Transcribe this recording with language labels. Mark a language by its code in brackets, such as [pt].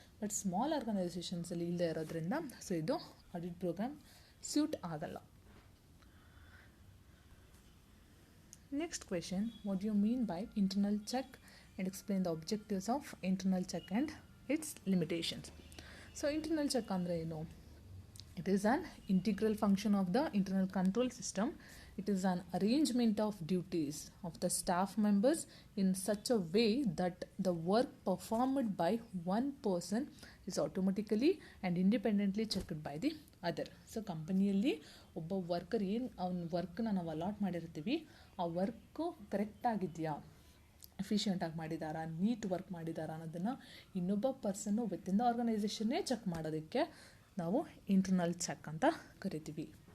[kn] But small ಆರ್ಗನೈಸೇಷನ್ಸಲ್ಲಿ ಇಲ್ಲದೆ ಇರೋದ್ರಿಂದ so ಇದು ಆಡಿಟ್ ಪ್ರೋಗ್ರಾಮ್ ಸ್ಯೂಟ್ ಆಗಲ್ಲ. [en] Next question, what you mean by internal check and explain the objectives of internal check and its limitations. [kn] So internal check ಅಂದರೆ ಏನು? [en] It is an integral function of the internal control system. It is an arrangement of duties of the staff members in such a way that the work performed by one person is automatically and independently checked by the other. [kn] So ಕಂಪನಿಯಲ್ಲಿ ಒಬ್ಬ worker ಏನು ಅವ್ನ ವರ್ಕ್ನ ನಾವು allot ಮಾಡಿರ್ತೀವಿ, ಆ work ಕರೆಕ್ಟಾಗಿದೆಯಾ, ಎಫಿಷಿಯೆಂಟಾಗಿ ಮಾಡಿದ್ದಾರಾ, neat work ಮಾಡಿದ್ದಾರಾ ಅನ್ನೋದನ್ನು ಇನ್ನೊಬ್ಬ ಪರ್ಸನ್ನು within the ಆರ್ಗನೈಸೇಷನ್ನೇ check ಮಾಡೋದಕ್ಕೆ ನಾವು ಇಂಟರ್ನಲ್ ಚೆಕ್ ಅಂತ ಕರಿತೀವಿ.